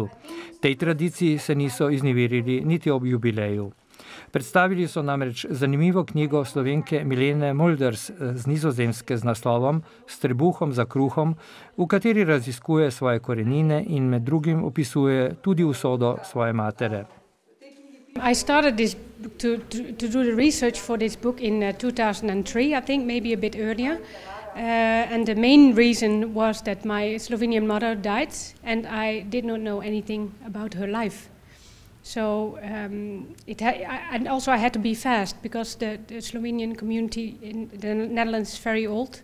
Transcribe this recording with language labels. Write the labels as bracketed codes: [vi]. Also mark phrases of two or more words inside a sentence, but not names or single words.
[sl] Tej tradiciji se niso izneverili niti ob jubileju. Predstavili so namreč zanimivo knjigo Slovenke Milene Mulders z Nizozemske z naslovom S trebuhom za kruhom, v kateri raziskuje svoje korenine in med drugim opisuje tudi usodo svoje matere. [en] I started to do the research for this book in 2003, I think, maybe a bit earlier. And the main reason was that my Slovenian mother died and I did not know anything about her life. So and also I had to be fast because the Slovenian community in the Netherlands is very old.